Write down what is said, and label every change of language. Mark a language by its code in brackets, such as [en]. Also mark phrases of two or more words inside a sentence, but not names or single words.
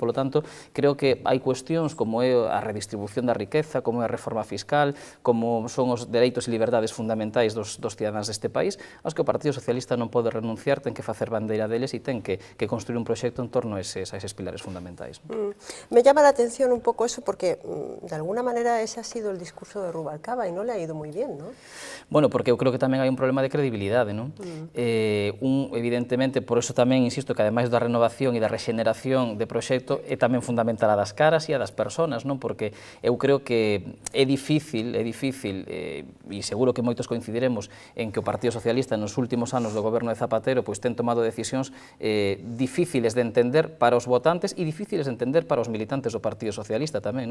[gl] Polo tanto, creo que hai cuestións como é a redistribución da riqueza, como é a reforma fiscal, como son os dereitos e liberdades fundamentais dos cidadáns deste país, aos que o Partido Socialista non pode renunciar, ten que facer bandeira deles e ten que construir un proxecto en torno a eses pilares fundamentais. [es] Me llama la atención un poco eso porque, de alguna manera, ese ha sido el discurso de Rubalcaba y no le ha ido muy bien, ¿no? [gl] Bueno, porque eu creo que tamén hai un problema de credibilidade, non? Evidentemente, por eso tamén insisto que ademais da renovación e da rexeneración de proxecto é tamén fundamental a das caras e a das persoas, non? Porque eu creo que é difícil, e seguro que moitos coincidiremos en que o Partido Socialista nos últimos anos do goberno de Zapatero ten tomado decisións difíciles de entender para os votantes e difíciles de entender para os militantes do Partido Socialista tamén, non?